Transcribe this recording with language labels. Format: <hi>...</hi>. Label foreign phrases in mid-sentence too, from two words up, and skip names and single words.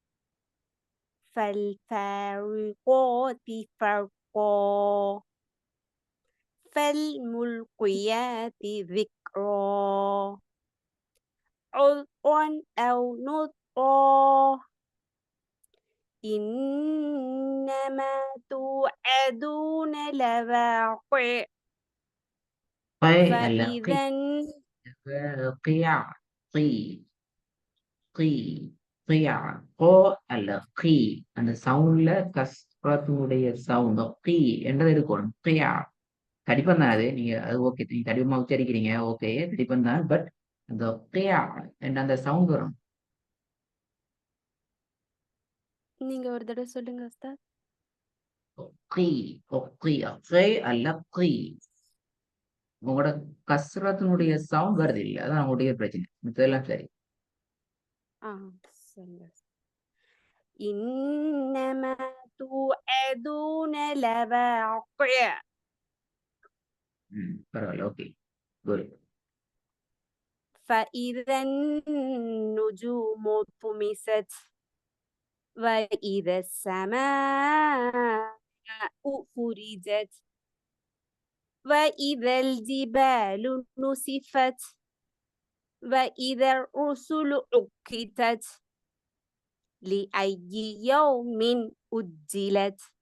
<ar>فالفارقات فرقا فالملقيات ذكرا عذرا أو نذرا إنما توعدون لواقع فإذا قيع قي قي قيع கோ அல்ல கீ.</ar> <ta>அந்த சவுண்ட்ல கஸ்ரத்தினுடைய சவுண்ட் கீ என்றது இருக்கணும். கியா தடிப்பம் தான் அது. நீங்க அது ஓகே, நீங்க தடிப்பமா உச்சரிக்கிறீங்க, ஓகே தடிப்பம் தான். பட் அந்த கியா என்ற அந்த சவுண்ட் வரும். நீங்க ஒரு தடவை சொல்லுங்க உஸ்தாத். கீ கீ கே அல்ல கீ. உங்களோட கஸ்ரத்தினுடைய சவுண்ட் வருது இல்லை, அதான் உங்களுடைய பிரச்சனை. இதெல்லாம் சரி. சொல்லுங்க.</ta> <ar>إنما توعدون لواقع.</ar> <ta>பரவாயில்ல, ஓகே குட்.</ta> <ar>فإذا النجوم طمست وإذا السماء فرجت وإذا الجبال نسفت وإذا الرسل عقتت لأي يوم أجلت</ar>